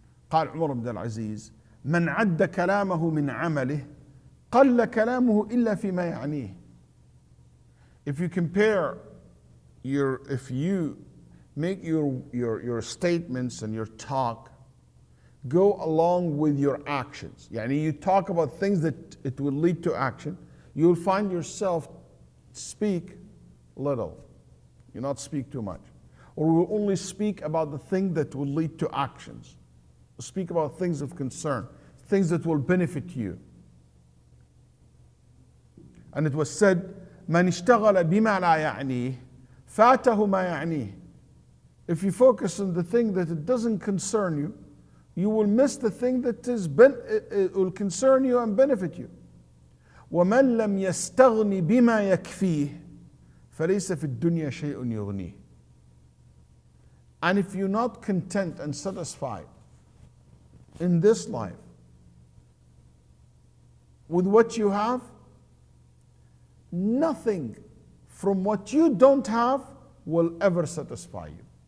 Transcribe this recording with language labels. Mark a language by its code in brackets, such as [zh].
[ar] قال عمر بن العزيز من عد كلامه من عمله قل كلامه إلا فيما يعنيه. [en] If you compare if you make your statements and your talk go along with your actions. Yani you talk about things that it will lead to action. You'll find yourself speak little. You not speak too much. Or will only speak about the thing that will lead to actions. Speak about things of concern, things that will benefit you. And it was said, [ar] من اشتغل بما لا يعنيه فاته ما يعنيه. [en] If you focus on the thing that it doesn't concern you, you will miss the thing that it will concern you and benefit you. [ar] ومن لم يستغني بما يكفيه فليس في الدنيا شيء يغنيه. [en] And if you're not content and satisfied in this life with what you have, nothing from what you don't have will ever satisfy you.